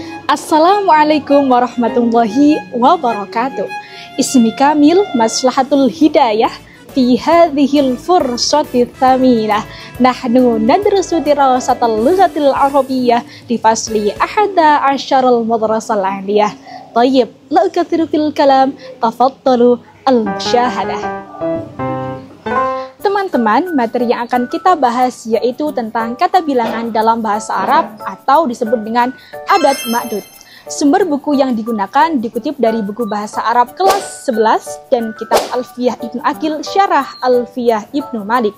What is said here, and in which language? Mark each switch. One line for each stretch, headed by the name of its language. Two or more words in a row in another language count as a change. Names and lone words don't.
Arabic: السلام عليكم ورحمة الله وبركاته. اسمي كامل مصلحة الهداية في هذه الفرصة الثمينة. نحن ندرس دراسة اللغة العربية di فصل أحد عشر المدرسة العالية. طيب لا أكثر في الكلام تفضلوا المشاهدة.
Indonesian: Teman-teman, materi yang akan kita bahas yaitu tentang kata bilangan dalam bahasa Arab atau disebut dengan
Arabic: عدد معدود.
Indonesian: Sumber buku yang digunakan dikutip dari buku bahasa Arab kelas 11 dan kitab Alfiyah Ibnu Aqil Syarah Alfiyah Ibnu Malik.